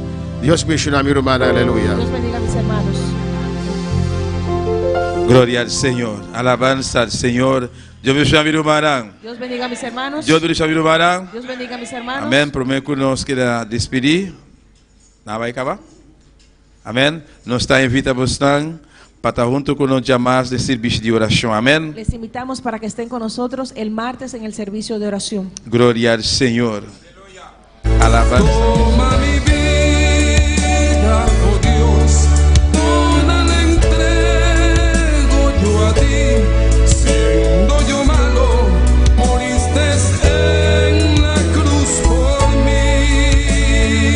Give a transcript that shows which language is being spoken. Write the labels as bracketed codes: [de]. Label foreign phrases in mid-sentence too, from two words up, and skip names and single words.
[es] Dios bendiga a mi hermana, aleluya. Dios bendiga a mis hermanos. Gloria al Señor, alabanza al Señor. Dios bendiga a mi hermana. Dios bendiga a mis hermanos. Dios bendiga a mi hermana. Dios bendiga a mis hermanos. Amén. Prometo que nos queda despedir. [pt] Nada vai acabar. Amém. Nós está invitamos para estar junto com nós jamais de serviço de oração. Amém. [es] Les invitamos para que estén con nosotros el martes en el servicio de oración. [pt] Glória ao Senhor. [es] Alabanza. Toma mi vida, oh Dios, toda la entrego yo a ti. Siendo yo malo, moriste en la cruz por mí.